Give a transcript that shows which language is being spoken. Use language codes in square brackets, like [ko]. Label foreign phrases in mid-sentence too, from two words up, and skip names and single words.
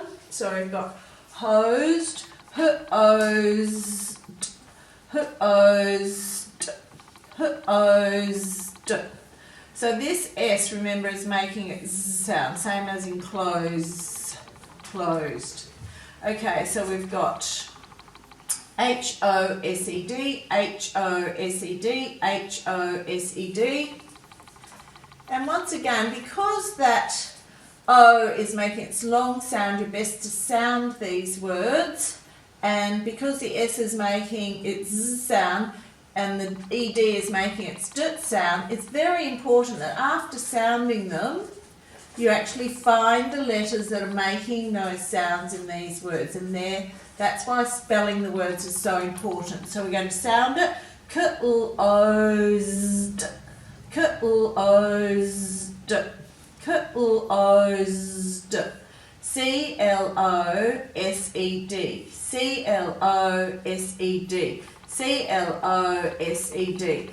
[en] So we've got hosed, hosed, hosed, hosed. So this S, remember, is making it Z sound, same as in close, closed. Okay, so we've got H-O-S-E-D, H-O-S-E-D, H-O-S-E-D. And once again, because that O is making its long sound, you're best to sound these words. And because the S is making its Z sound and the ED is making its D sound, it's very important that after sounding them, you actually find the letters that are making those sounds in these words. And that's why spelling the words is so important. So we're going to sound it. K-L-O-Z-D, K-L-O-Z-D, K-L-O-Z-D, C-L-O-S-E-D, C-L-O-S-E-D, C-L-O-S-E-D.